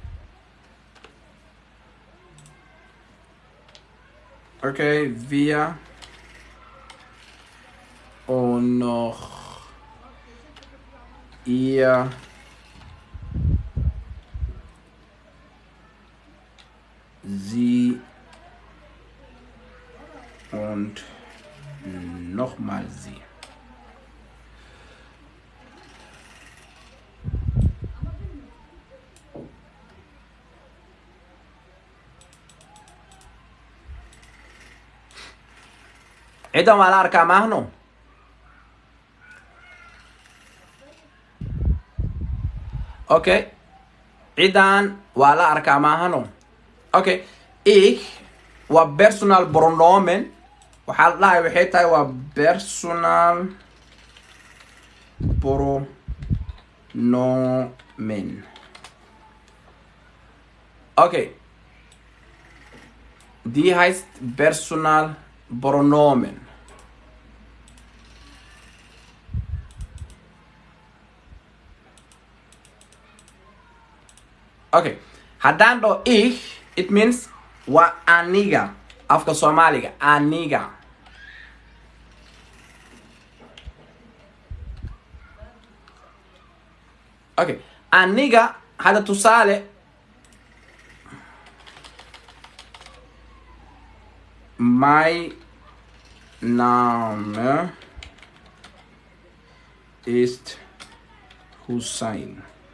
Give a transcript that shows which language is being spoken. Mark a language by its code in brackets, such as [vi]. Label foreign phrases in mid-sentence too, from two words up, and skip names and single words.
[de] Okay, wir und noch ihr, sie und nochmal sie. [so] Ciidan waa la arkaa maahno. Okay, ciidan waa la arkaa maahno. [de] Okay, ich waa personal pronomen. [so] waxaa la dhahay waxay tahay waa [de] personal pronomen. Okay, die heißt personal pronomen. [so] Okay, haddaan dhaho ich, [en] it means [so] waa aniga. afka Soomaaliga aniga. Okay, aniga hadda tusaale [de] my Name ist Hussein.